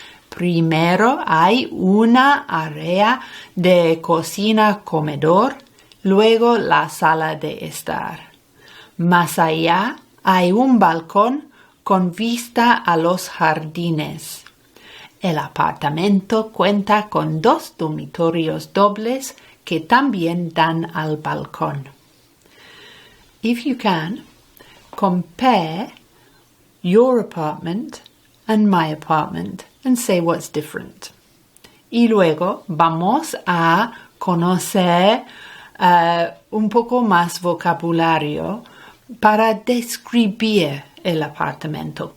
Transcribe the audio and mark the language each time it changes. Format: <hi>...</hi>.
<es>Primero hay una área de cocina-comedor, luego la sala de estar. Más allá hay un balcón con vista a los jardines. El apartamento cuenta con 2 dormitorios dobles que también dan al balcón.</es> <en>If you can, compare your apartment and my apartment and say what's different.</en> <es>Y luego vamos a conocer un poco más vocabulario para describir el apartamento.</es>